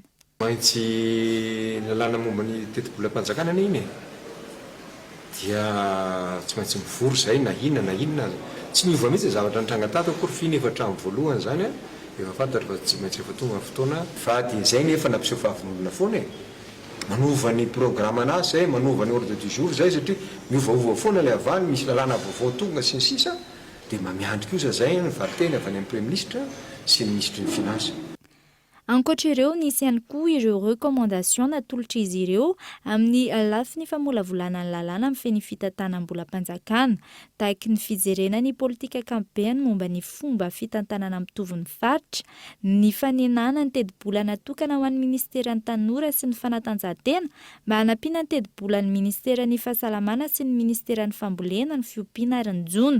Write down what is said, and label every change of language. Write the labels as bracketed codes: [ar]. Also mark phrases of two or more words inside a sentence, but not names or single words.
[mg] Maintsy lalàna momba ny teti-bola-panjakana iny dia tsy maintsy mivory zay na inona tsy niova mihitsy zavatra nitranga tato akory finefatra amin'ny voalohany zany efa fantatra fa tsy maintsy efa tonga fotoana fa zay nefa nampiseho fahavolona foana manova ny programme anazy zay manova ny [fr] ordre du jour [mg] zay satria miovaova foana ilay avany misy lalàna vaovao tonga sy ny sisa dia mamiandry kosa zay ny vateny avy any amin'ny [fr] premier ministre [mg] sy ny [fr] ministre ny finance. [mg] Ankoatra ireo nisy ihany koa ireo rekomandation natolotra izy ireo amin'ny lafiny famolavolana ny lalàna amin'ny feny fitantanam-bola-panjakana tahaka ny fijerena ny politika kampeny momba ny fomba fitantanana mitovy ny faritra, ny fanenana ny tedi-bola natokana ho an'ny ministeran'ny tanora sy ny fanatanjahantena mba hanampiana ny tedi-bolan'ny ministeran'ny fahasalamana sy ny ministeran'ny fambolena ny fiompiana ary ny jona.